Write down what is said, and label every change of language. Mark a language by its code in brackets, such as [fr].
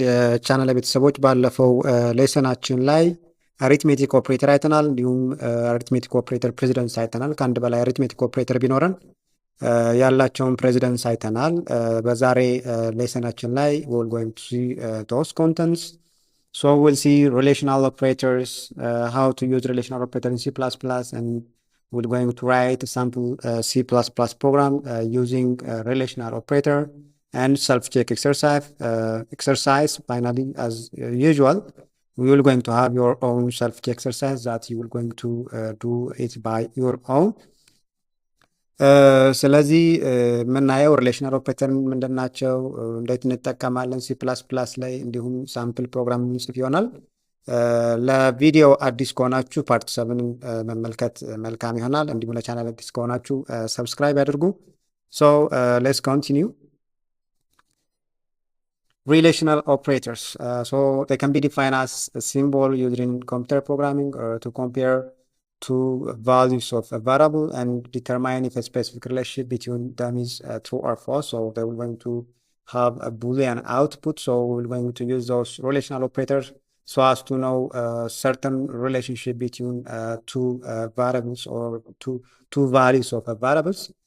[am] የቻናል ቤተሰቦች ባለፈው ሌሰናችን ላይ አሪትሜቲክ ኦፕሬተር አይተናል። እንዲሁም አሪትሜቲክ ኦፕሬተር ፕሬዚደንስ አይተናል። ከአንድ በላይ አሪትሜቲክ ኦፕሬተር ቢኖረን ያላቸውን ፕሬዚደንስ አይተናል። በዛሬ ሌሰናችን ላይ [en] we're going to see those contents. So we'll see relational operators, how to use relational operator in C++, and we're going to write a sample C++ program using relational operator and self-check exercise. Finally, as usual, we will going to have your own self-check exercise that you will going to do it by your own. [am] ስለዚህ የምናየው ሪሌሽናል ኦፕሬተር ምንድን ናቸው፣ እንዴት እንጠቀማለን ሲ ፕላስ ፕላስ ላይ፣ እንዲሁም ሳምፕል ፕሮግራም ምንጽፍ ይሆናል። ለቪዲዮ አዲስ ከሆናችሁ ፓርት 7 መመልከት መልካም ይሆናል። እንዲሁም ለቻናል አዲስ ከሆናችሁ ሰብስክራይብ ያድርጉ። [en] ሶ ሌትስ ኮንቲኒው. Relational operators. So they can be defined as a symbol used in computer programming or to compare two values of a variable and determine if a specific relationship between them is true or false. So they will going to have a Boolean output. So we're going to use those relational operators so as to know a certain relationship between two variables or two values of a variables.